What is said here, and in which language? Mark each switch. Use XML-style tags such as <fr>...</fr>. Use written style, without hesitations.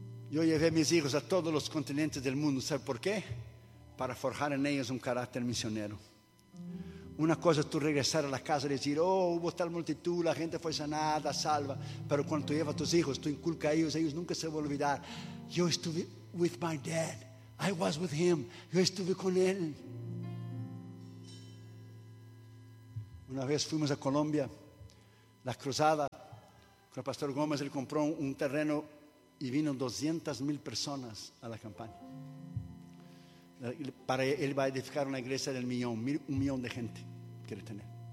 <es>Yo llevé a mis hijos a todos los continentes del mundo, ¿sabe por qué? Para forjar en ellos un carácter misionero. Una cosa es tú regresar a la casa y decir: oh, hubo tal multitud, la gente fue sanada, salva. Pero cuando tú llevas a tus hijos, tú inculcas a ellos, ellos nunca se van a olvidar. Yo estuve</es> <en>with my dad. I was with him.</en> <es>Yo estuve con él. Una vez fuimos a Colombia, la cruzada, con el pastor Gómez, él compró un terreno y vino 200,000 personas a la campaña. Para él va a edificar una iglesia del millón, un millón de gente quiere tener.</es>